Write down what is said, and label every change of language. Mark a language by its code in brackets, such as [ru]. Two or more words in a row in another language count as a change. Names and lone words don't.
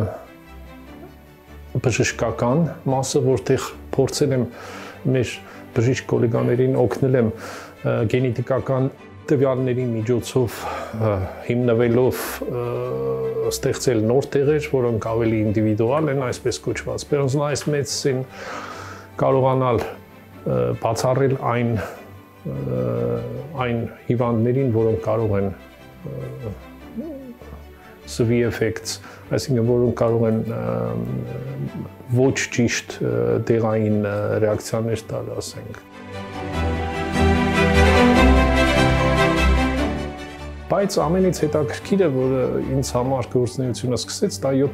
[hy] բժշկական մասը, որտեղ փորձել եմ մեր բժիշկ գոլեգաներին օգնել եմ գենետիկական տվյալների միջոցով հիմնվելով ստեղծել նոր տեղեր, որոնք ավելի ինդիվիդուալ են, այսպես կոչված [en] personalized medicine, [hy] կարողանալ բացառել այն հիվանդներին, որոնք կարող են [en] severe effects, [hy] այսինքն որոնք կարող են ոչ ճիշտ դեղային ռեակցիաներ տալ, ասենք։ Բայց ամենից հետաքրքիրը, որը ինձ համար գործունեությունը սկսեց, դա 7